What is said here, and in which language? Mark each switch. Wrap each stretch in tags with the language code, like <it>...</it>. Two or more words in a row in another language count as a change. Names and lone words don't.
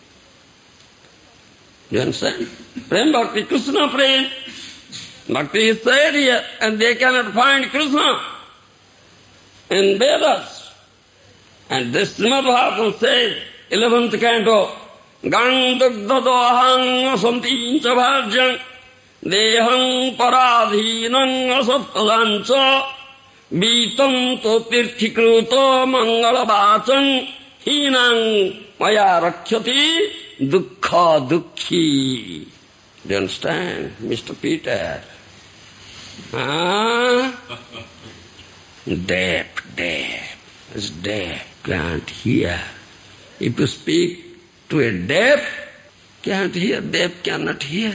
<en>You understand? Prem Bhakti, Krishna Prem. Bhakti is said here, and they cannot find Krishna in Vedas. And this Srimad Bhagavatam says, 11th canto,</en> <sa>गङ् दग्दडो अहङ् असम्तिञ्च भज्यङ् देहङ् पराधीनङ् असत्पदञ्च वितम् तो तीर्थिकृतो मङ्गल बचङ् हीनङ् मया रख्याति दुःख दुःखी.</sa> <en>Do you understand, Mr. Peter? Deaf. It's deaf, can't hear. If you speak to a deaf, can't hear, deaf cannot hear.</en>